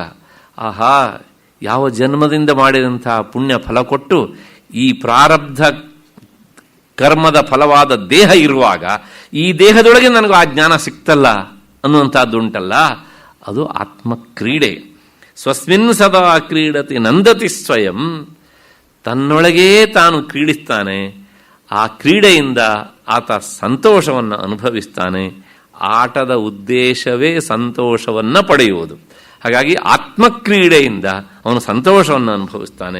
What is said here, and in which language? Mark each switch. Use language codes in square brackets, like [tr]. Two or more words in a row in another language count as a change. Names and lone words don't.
[kn] ಆಹಾ, ಯಾವ ಜನ್ಮದಿಂದ ಮಾಡಿದಂತಹ ಪುಣ್ಯ ಫಲ ಕೊಟ್ಟು ಈ ಪ್ರಾರಬ್ಧ ಕರ್ಮದ ಫಲವಾದ ದೇಹ ಇರುವಾಗ ಈ ದೇಹದೊಳಗೆ ನನಗೂ ಆ ಜ್ಞಾನ ಸಿಕ್ತಲ್ಲ ಅನ್ನುವಂಥದ್ದುಂಟಲ್ಲ, ಅದು ಆತ್ಮಕ್ರೀಡೆ. [sa] ಸ್ವಸ್ಮಿನ್ ಸದಾ ಕ್ರೀಡತಿ ನಂದತಿ ಸ್ವಯಂ. [kn] ತನ್ನೊಳಗೇ ತಾನು ಕ್ರೀಡಿಸ್ತಾನೆ. ಆ ಕ್ರೀಡೆಯಿಂದ ಆತ ಸಂತೋಷವನ್ನು ಅನುಭವಿಸ್ತಾನೆ. ಆಟದ ಉದ್ದೇಶವೇ ಸಂತೋಷವನ್ನು ಪಡೆಯುವುದು. ಹಾಗಾಗಿ ಆತ್ಮಕ್ರೀಡೆಯಿಂದ ಅವನು ಸಂತೋಷವನ್ನು ಅನುಭವಿಸ್ತಾನೆ.